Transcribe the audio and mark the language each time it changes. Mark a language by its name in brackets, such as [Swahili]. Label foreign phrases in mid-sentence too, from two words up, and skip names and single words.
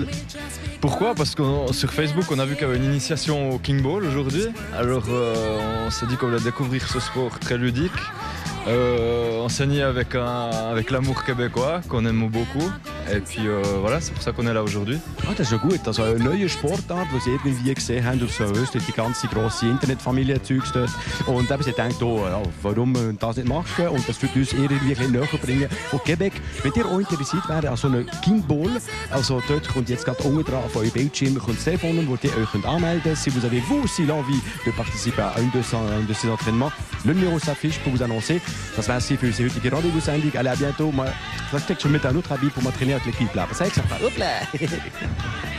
[French] Pourquoi? Parce que sur Facebook, on a vu qu'il y avait une initiation au kingball aujourd'hui. Alors, on s'est dit qu'on voulait découvrir ce sport très ludique, enseigné avec l'amour québécois, qu'on aime beaucoup. Et puis voilà, c'est pour ça qu'on est là aujourd'hui. [German] Ah, das ist ja gut. Also eine neue Sportart, die Sie irgendwie gesehen haben auf so Österreich, die ganze grosse Internetfamilie-Zeugs dort. Und eben, Sie denken, oh, ja, warum das nicht machen? Und das wird uns irgendwie ein bisschen näher bringen. Von Québec, wenn ihr auch interessiert wäre an so einem Kinball, also dort kommt jetzt gerade unten dran auf eurem Bildschirm, kommt das Telefon, wo ihr euch anmelden könnt. [French] Si vous avez vous aussi l'envie de participer à un de ces entraînements, le numéro s'affiche pour vous annoncer. [German] Das wäre es für unsere heutige Rendezvous-Sendung. [French] Allez, à bientôt. Moi, je vais peut-être mettre un autre habit pour m'entraîner avec l'équipe là. Ça, ça va. Hop là.